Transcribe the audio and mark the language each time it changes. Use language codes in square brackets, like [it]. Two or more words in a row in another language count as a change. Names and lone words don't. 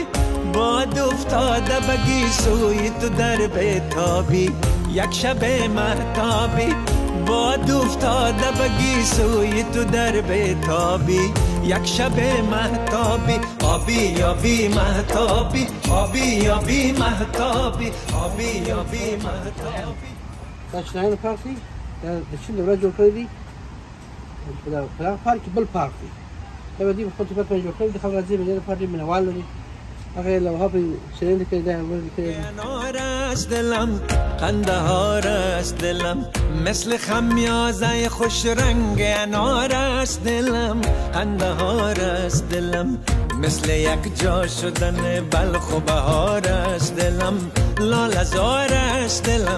[fa] باد افتاده بگی سوی تو در بیتابی، یک شب مهتابی. باد افتاده بگی سوی تو در بیتابی، یک شب مهتابی. آبی آبی مهتابی، آبی آبی مهتابی، آبی آبی مهتابی. [ps] دا چنایانو پارک دی، دا د چین دولت جوړ کړی دی. دا پراخ پارک بل پارک دی، دا به دوی په خپل صفت باندې جوړ کړی دی. خلک راځي مېلې لپاره ډېر مینهوال لري. هغه یې لوحه پرې شرنده کړې ده، ورکړې کړې ده. [fa] انار است دلم، قندهار است دلم. مثل خمیازه خوش رنگ انار است دلم، قندهار است دلم. مثل یک جا شدن بلخ و بهار است دلم، لاله زار است دلم.